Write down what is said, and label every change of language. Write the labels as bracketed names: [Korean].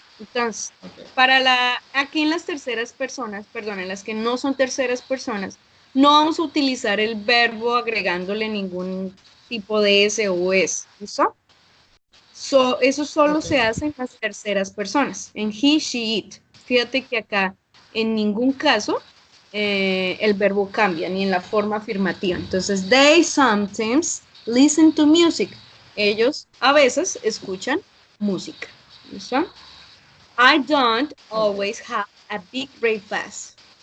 [Spanish] Entonces, aquí en las terceras personas, perdón, en las que no son terceras personas, no vamos a utilizar el verbo agregándole ningún tipo de S o S. ¿Listo? Eso solo [English] Okay. [Spanish] se hace en las terceras personas, en he, she, it. Fíjate que acá en ningún caso el verbo cambia, ni en la forma afirmativa. Entonces, [English] they sometimes listen to music. [Spanish] Ellos a veces escuchan música. ¿Listo? [English] I don't Okay. always have a big breakfast.